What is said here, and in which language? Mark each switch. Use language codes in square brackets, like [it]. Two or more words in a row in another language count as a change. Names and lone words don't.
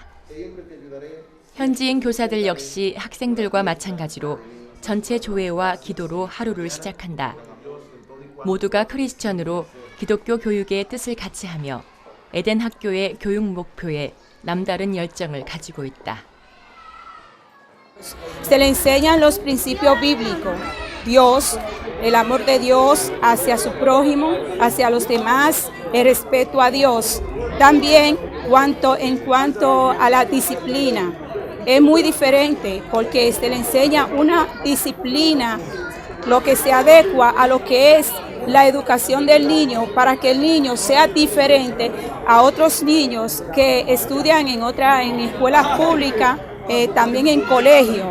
[ko] 현지인 교사들 역시 학생들과 마찬가지로 전체 조회와 기도로 하루를 시작한다. 모두가 크리스천으로 기독교 교육의 뜻을 같이 하며 에덴 학교의 교육 목표에 남다른 열정을 가지고 있다. [es] Se le enseñan los principios bíblicos, Dios, el amor de Dios hacia su prójimo, hacia los demás, el respeto a Dios. También en cuanto a la disciplina, es muy diferente porque se le enseña una disciplina, lo que se adecua a lo que es la educación del niño para que el niño sea diferente a otros niños que estudian en escuelas públicas, también en colegio.